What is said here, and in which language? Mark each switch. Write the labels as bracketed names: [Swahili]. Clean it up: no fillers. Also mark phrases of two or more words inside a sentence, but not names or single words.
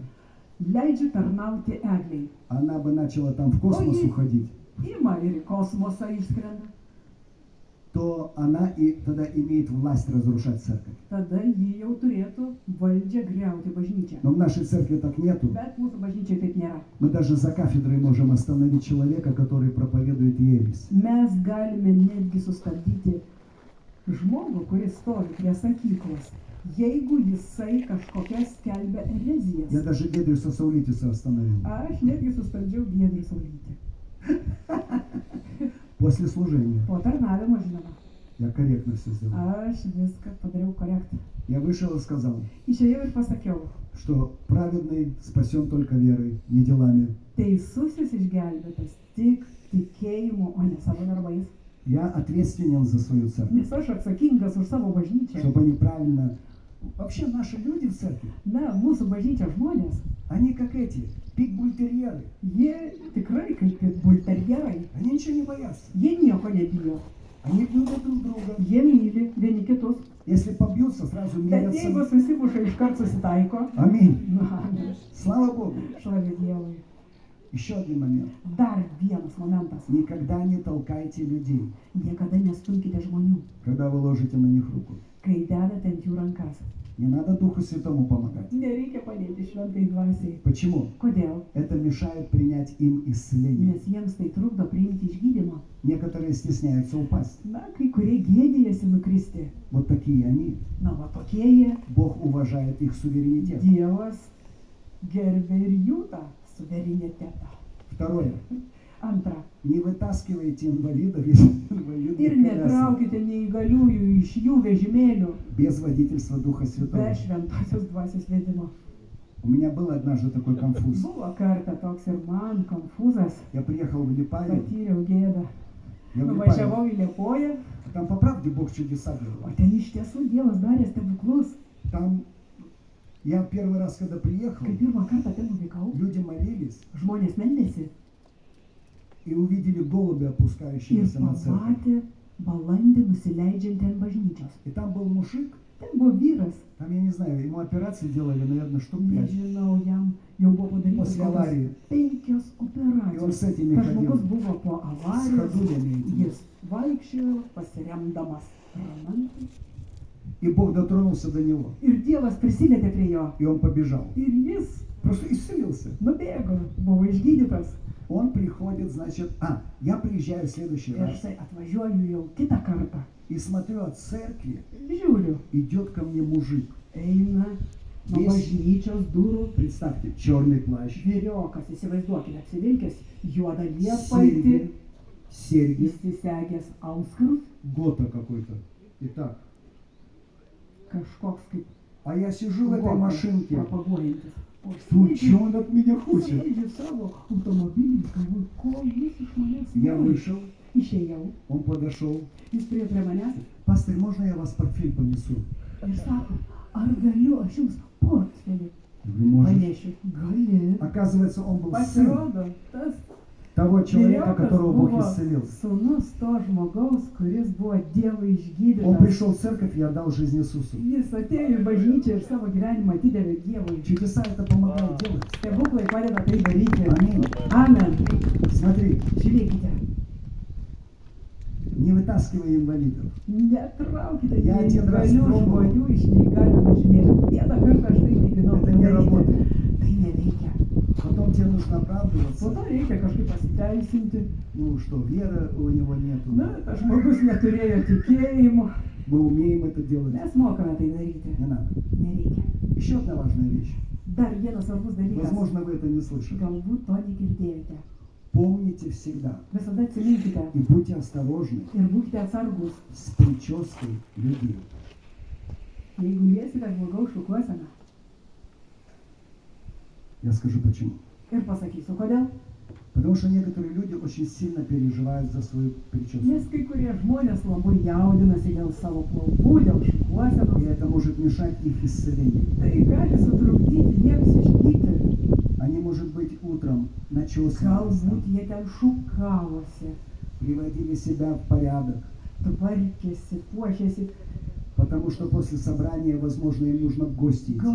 [Lithuanian] leidžiu tarnauti egliai. [Russian] она бы начала там в космос Ой. уходить, [Lithuanian] Ima ir į kosmosą išskrenda. [Russian] то она и тогда имеет власть разрушать церковь. [Lithuanian] Tada ji jau turėtų valdžią griauti bažnyčią. [Russian] Но в нашей церкви так нету. [Lithuanian] Bet mūsų bažnyčiai taip nėra. [Russian] Мы даже за кафедрой можем остановить человека, который проповедует ересь. [Lithuanian] Mes galime netgi sustabdyti žmogų, kuris stovi prie sakyklos, jeigu jisai kažkokias skelbia [Russian] Я [Lithuanian] erezijas. [Russian] даже Гедриуса Саулитиса остановил. [Lithuanian] Aš netgi sustabdžiau Giedrį Saulytį. [Russian] После служения. [Lithuanian] Po tarnavimo, žinoma, [Russian] Я корректно все сделал. [Lithuanian] aš viską padariau korektą. [Russian] Я вышел и сказал, [Lithuanian] Išėjau ir pasakiau, [Russian] что праведный спасен только верой, не делами. [Lithuanian] teisusis išgelbėtas tik tikėjimu, o ne savo darbais. [Russian] Я ответственен за свою церковь. [Lithuanian] Nes aš atsakingas už savo bažnyčią. [Russian] Чтобы они правильно... Вообще наши люди в церкви, [Lithuanian] Na, mūsų bažnyčios žmonės, [Russian] они как эти, питбультерьеры. [Lithuanian] jie tikrai kaip ir bulterjerai. [Russian] Они ничего не боятся. [Lithuanian] Jie nieko nebijo. [Russian] Они любят друг друга. [Lithuanian] Jie myli vieni kitus. [Russian] Если побьются, сразу [Lithuanian] Bet jeigu [Russian] мирятся. [Lithuanian] susimuša, iškart susitaiko. [Russian] Аминь. [Lithuanian] Na, [Russian] Слава Богу. [Lithuanian] šlavė Dievui. [Russian] Еще один момент. [Lithuanian] Dar vienas momentas. [Russian] Никогда не толкайте людей, [Lithuanian] Niekada nestumkite žmonių, [Russian] когда вы ложите на них руку. [Lithuanian] kai dedate ant jų rankas. [Russian] Не надо Духу Святому помогать. [Lithuanian] Nereikia padėti šventai dvasiai. [Russian] Почему? [Lithuanian] Kodėl? [Russian] Это мешает принять им исцеление. [Lithuanian] Nes jiems tai trukdo priimti išgydymą. [Russian] Некоторые стесняются упасть. [Lithuanian] Na, kai kurie gėdijasi nukristi. [Russian] Вот такие они. [Lithuanian] Na, va tokie jie. [Russian] Bог уважает их суверенитет. [Lithuanian] Dievas gerbė ir jų tą suverenitetą. [Russian] Второе. [Lithuanian] Antra. [Russian] Не вытаскивайте инвалидов из [Lithuanian] Ir [Russian] инвалидных колясок [Lithuanian] netraukite neįgaliųjų iš jų vežimėlių [Russian] без водительства Духа [Lithuanian] be [Russian] Святого. [Lithuanian] šventosios dvasios vedimo. [Russian] У меня был однажды такой конфуз. [Lithuanian] Buvo kartą toks ir man konfūzas. [Russian] Я приехал в Липаев. [Lithuanian] Patyriau gėdą. [Russian] Я в Липаев. [Lithuanian] Nuvažiavau į Liepoją, [Russian] Там по правде Бог чудеса [Lithuanian] o [Russian] делал. [Lithuanian] ten iš tiesų Dievas darė stebuklus. [Russian] Там я первый раз, когда приехал, [Lithuanian] Kai pirmą kartą ten nuvykau, [Russian] люди молились [Lithuanian] žmonės meldėsi [Russian] и увидели голубя, [Lithuanian] ir [Russian] опускающегося на церковь. [Lithuanian] pamatė balandį nusileidžiantį ant bažnyčios. [Russian] И там был мужик, [Lithuanian] Ten buvo vyras, [Russian] Там, я не знаю, ему операции делали, наверное, штук 5. [Lithuanian] nežinau, jam jau buvo padarytas [Russian] После аварии. [Lithuanian] 5 [Russian] И он [Lithuanian] operacijos. [Russian] с этими [Lithuanian] Tas žmogus [Russian] ходил. [Lithuanian] buvo po [Russian] С [Lithuanian] avarijos, [Russian] ходулями этими. [Lithuanian] jis vaikščiojo pasiremdamas ramentais. [Russian] И Бог дотронулся до него. [Lithuanian] Ir Dievas prisilietė prie jo. [Russian] И он побежал. [Lithuanian] Ir jis [Russian] Просто исцелился. [Lithuanian] nubėgo, buvo išgydytas. [Russian] Он приходит, значит, я приезжаю в следующий [Lithuanian] Ir [Russian] раз [Lithuanian] štai atvažiuoju jau kitą kartą. [Russian] и смотрю, от церкви [Lithuanian] Žiūriu, [Russian] идет ко мне мужик. [Lithuanian] eina nuo Jis- bažnyčios durų. [Russian] Представьте, черный плащ, [Lithuanian] Vyriokas, įsivaizduokite, apsivilkęs juodą lietpaltį, [Russian] серьги, [Lithuanian] įsisegęs auskarus, [Russian] гота какой-то. Итак, [Lithuanian] kažkoks kaip [Russian] а я сижу в этой [Lithuanian] gotas [Russian] машинке. [Lithuanian] propaguojantis. O [Russian] Тут что он от меня хочет? [Lithuanian] sėdžiu savo automobilį, galvoju, ko jis iš manęs [Russian] Я [Lithuanian] nori. [Russian] вышел, [Lithuanian] Išėjau, [Russian] он подошел. [Lithuanian] jis priėjo prie manęs [Russian] Пастор, можно я вас портфель понесу? [Lithuanian] ir sako, ar galiu aš jums portfelį [Russian] Я говорю, можешь. [Lithuanian] panešiu? Gali. [Russian] Оказывается, он был сын [Lithuanian] Pasirodo, tas [Russian] того человека, [Lithuanian] vyriokas [Russian] которого Бог [Lithuanian] buvo [Russian] исцелил. [Lithuanian] sūnus to žmogaus, kuris buvo Dievo [Russian] Он [Lithuanian] išgydytas. [Russian] пришел в церковь и отдал жизнь Иисусу. [Lithuanian] Jis atėjo į bažnyčią ir savo gyvenimą atidavė Dievui. [Russian] Чудеса это помогает делать. [Lithuanian] Stebuklai padeda tai daryti. [Russian] Аминь. [Lithuanian] Amen. [Russian] Смотри, [Lithuanian] Žiūrėkite, [Russian] не вытаскивай инвалидов. [Lithuanian] netraukite [Russian] Ja, один раз [Lithuanian] neįgalių [Russian] pробovau. [Lithuanian] žmonių iš neįgalių vežimėlių. Vieną kartą aš tai mėginau [Russian] Это не [Lithuanian] padaryti. [Russian] работает. [Lithuanian] Tai neveikia. [Russian] Потом тебе нужно [Lithuanian] Po [Russian] оправдываться. [Lithuanian] to reikia kažkaip pasiteisinti. [Russian] Ну что, веры у него нету. [Lithuanian] Na, tas žmogus neturėjo tikėjimo. [Russian] Мы умеем это делать. [Lithuanian] Mes mokame tai daryti. [Russian] Не надо. [Lithuanian] Nereikia. [Russian] Еще одна важная вещь. [Lithuanian] Dar vienas svarbus dalykas. [Russian] Возможно, вы это не слышали. [Lithuanian] Galbūt to negirdėjote. [Russian] Помните всегда [Lithuanian] Visada atsiminkite [Russian] и будьте осторожны [Lithuanian] ir būkite atsargus. [Russian] с прической людей. [Lithuanian] Jeigu liesite žmogaus šukuoseną. [Russian] Я скажу почему. [Lithuanian] Ir pasakysiu, kodėl. [Russian] Потому что некоторые люди очень сильно переживают за свою прическу. [Lithuanian] Nes kai kurie žmonės labai jaudinasi dėl savo plaukų, dėl [Russian] И [Lithuanian] šukuosenos. [Russian] это может мешать их исцелению. [Lithuanian] Tai gali sutrukdyti jiems išgyti. [Russian] Они, может быть, утром начесывались, [Lithuanian] Galbūt jie ten šukavosi, [Russian] приводили себя в порядок, [Lithuanian] tvarkėsi, puošėsi. [Russian] потому что после собрания, возможно, им нужно в гости идти.